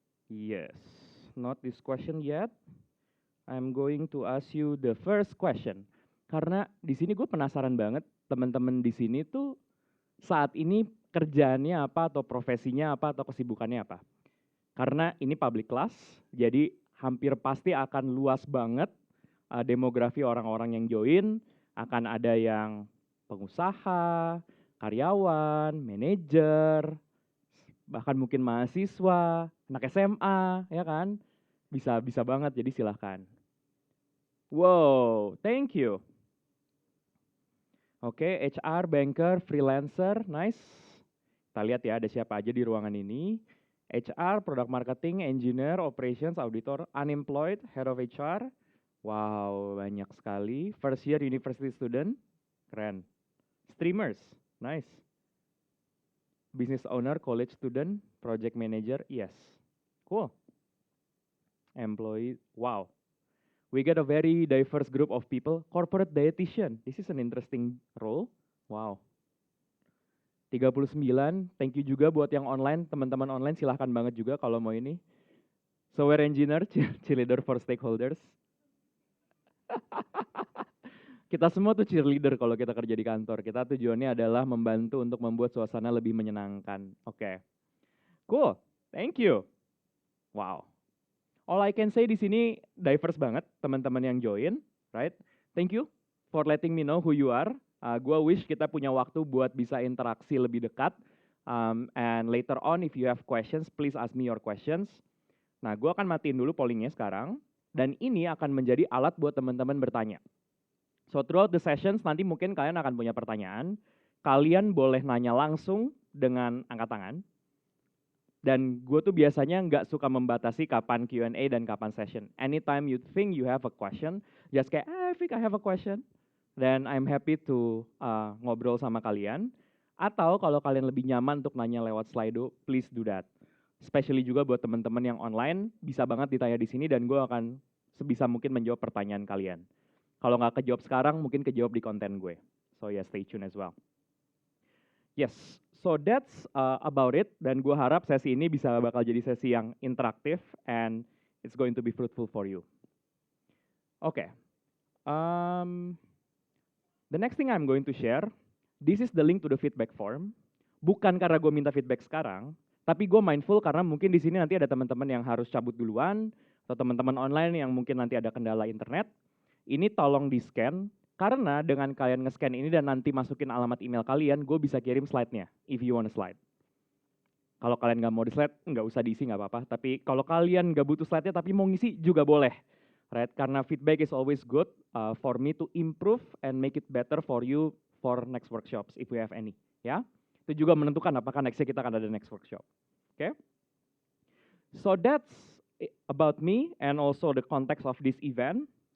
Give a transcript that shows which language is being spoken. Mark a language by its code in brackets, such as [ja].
[en] Yes, not this question yet. I'm going to ask you the first question. [id] Karena di sini gue penasaran banget teman-teman di sini tuh saat ini kerjaannya apa atau profesinya apa atau kesibukannya apa. Karena ini public class, jadi hampir pasti akan luas banget demografi orang-orang yang join, akan ada yang pengusaha, karyawan, manajer, bahkan mungkin mahasiswa, anak SMA, ya kan? Bisa banget, jadi silahkan. [en] Wow, thank you. Oke, HR, banker, freelancer, nice. [id] Kita lihat ya ada siapa aja di ruangan ini. [en] HR, product marketing, engineer, operations, auditor, unemployed, head of HR. Wow, [id] banyak sekali. [en] First year university student, keren. Streamers, nice. Business owner, college student, project manager, yes. Cool. Employee, wow. We get a very diverse group of people. Corporate dietitian, this is an interesting role. Wow. [id] 39, [en] thank you [id] juga buat yang online, teman-teman online silahkan banget juga kalau mau ini. [en] Software engineer, cheerleader for stakeholders. [id] Kita semua tuh cheerleader kalau kita kerja di kantor. Kita tujuannya adalah membantu untuk membuat suasana lebih menyenangkan. [en] Oke. Cool. Thank you. Wow. All I can say [id] di sini [en] diverse [id] banget teman-teman yang [en] join, right? Thank you for letting me know who you are. [id] Gua wish kita punya waktu buat bisa interaksi lebih dekat. [en] And later on if you have questions, please ask me your questions. [id] Nah, gua akan matiin dulu pollingnya sekarang. Dan ini akan menjadi alat buat teman-teman bertanya. [en] So throughout the sessions [id] nanti mungkin kalian akan punya pertanyaan. Kalian boleh nanya langsung dengan angkat tangan. Dan gue tuh biasanya nggak suka membatasi kapan Q&A dan kapan session. [en] Anytime you think you have a question, just kayak, I think I have a question. [id] Dan [en] I'm happy to [id] ngobrol sama kalian. Atau kalau kalian lebih nyaman untuk nanya lewat Slido, [en] please do that. [id] Especially juga buat teman-teman yang online, bisa banget ditanya di sini dan gue akan sebisa mungkin menjawab pertanyaan kalian. Kalau nggak kejawab sekarang, mungkin kejawab di konten gue. [en] So yeah, stay tune as well. Yes, so that's about it. [id] Dan gue harap sesi ini bisa bakal jadi sesi yang interaktif [en] and it's going to be fruitful for you. Oke, the next thing I'm going to share, this is the link to the feedback form. [id] Bukan karena gue minta feedback sekarang, tapi gue mindful karena mungkin di sini nanti ada teman-teman yang harus cabut duluan, atau teman-teman online yang mungkin nanti ada kendala internet. Ini tolong di-scan, karena dengan kalian nge-scan ini dan nanti masukin alamat email kalian, gue bisa kirim slide-nya, [en] if you want a slide. [id] Kalau kalian nggak mau di slide, nggak usah diisi, nggak apa-apa. Tapi kalau kalian nggak butuh slide-nya tapi mau ngisi juga boleh. Right? [en] Karena feedback is always good for me to improve and make it better for you for next workshops, if we have any. [id] Ya, itu juga menentukan apakah next-nya kita akan ada next workshop. Oke? [en] So that's about me and also the context of this event.